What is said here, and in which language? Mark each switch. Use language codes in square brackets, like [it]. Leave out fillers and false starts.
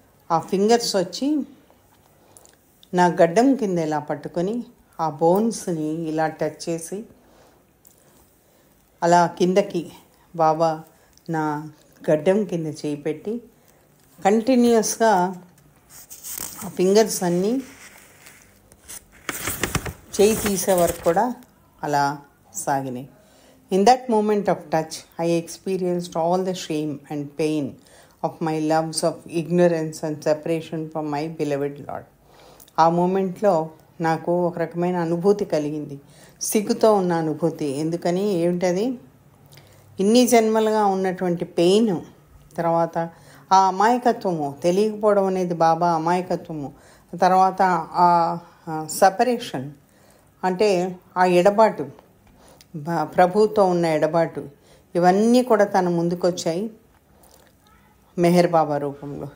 [te] ఆ ఫింగర్స్ వచ్చి నా గడ్డం కింద ఇలా పట్టుకొని ఆ బోన్స్ని ఇలా టచ్ చేసి అలా కిందకి బాబా నా గడ్డం కింద చేయి పెట్టి కంటిన్యూస్గా ఆ ఫింగర్స్ అన్నీ చేయి తీసే వరకు కూడా అలా సాగినాయి. [en] In that moment of touch, I experienced all the shame and pain of my loves of ignorance and separation from my beloved Lord. [te] ఆ మూమెంట్లో నాకు ఒక రకమైన అనుభూతి కలిగింది, సిగ్గుతో ఉన్న అనుభూతి. ఎందుకని ఏమిటది? ఇన్ని జన్మలుగా ఉన్నటువంటి పెయిన్, తర్వాత ఆ అమాయకత్వము, తెలియకపోవడం అనేది బాబా అమాయకత్వము, తర్వాత ఆ సపరేషన్ అంటే ఆ ఎడబాటు, ప్రభుతో ఉన్న ఎడబాటు, ఇవన్నీ కూడా తన ముందుకొచ్చాయి మెహర్ బాబా రూపంలో.